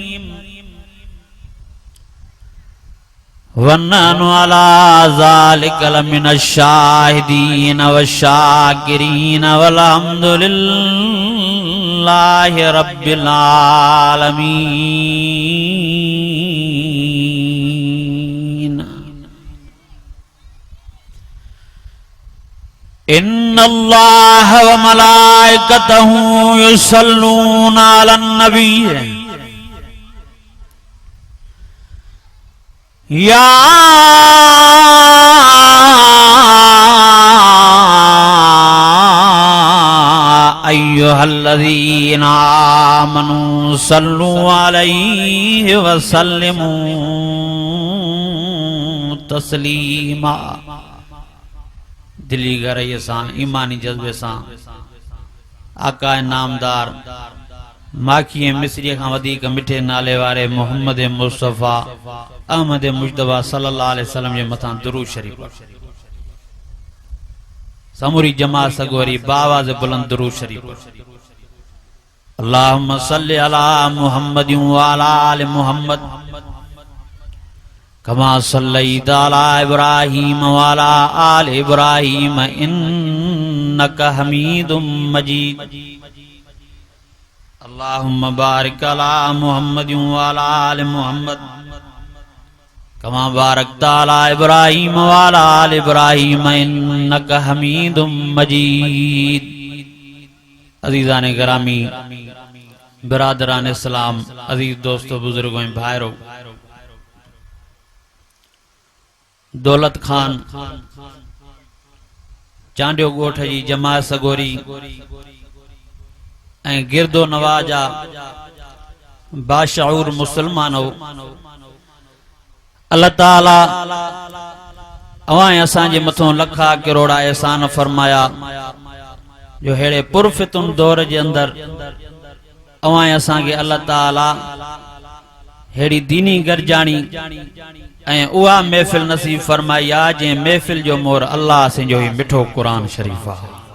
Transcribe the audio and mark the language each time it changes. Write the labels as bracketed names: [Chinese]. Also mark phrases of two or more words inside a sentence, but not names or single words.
[Arabic] ونحن على ذلك لمن الشاهدين والشاكرين والحمد لله رب العالمين. إن الله وملائكته يصلون على النبي يا أيها الذين آمنوا صلوا عليه وسلموا تسليما. [Sindhi] دلي گهرائي سان ايماني جذبي سان آقا نامدار ماکي مصري کان وڌيڪ مٺي نالي واري محمد مصطفیٰ احمد مجتبیٰ [Arabic] صلى الله عليه وسلم [Sindhi] جي مٿان درود شريف. سموري جماعت سڳوري باآواز بلند درود شريف. [Arabic] اللهم صل على محمد وعلى آل محمد كما صليت على إبراهيم وعلى آل إبراهيم إنك حميد مجيد. اللهم بارك على محمد وعلى آل محمد كما باركت على إبراهيم وعلى آل إبراهيم إنك حميد مجيد. [Urdu] عزیزانِ گرامی، برادرانِ اسلام، عزیز دوستو، بزرگو, [Sindhi] ڀائرو، دولت خان چانڊيو ڳوٺ جي جماعت سڳوري ۽ گردو نواح با شعور مسلمانو، الله تعالیٰ اوهان اسان جي مٿان لکها ڪروڙها احسان فرمايا جو هيڏي پرفتن دور جي اندر اوهان اسان کي الله تعالیٰ هيڏي ديني گرجاڻي ۽ اها محفل نصيب فرمائي آهي جنهن محفل جو مور الله سندو ئي مٺو قرآن شريف آهي.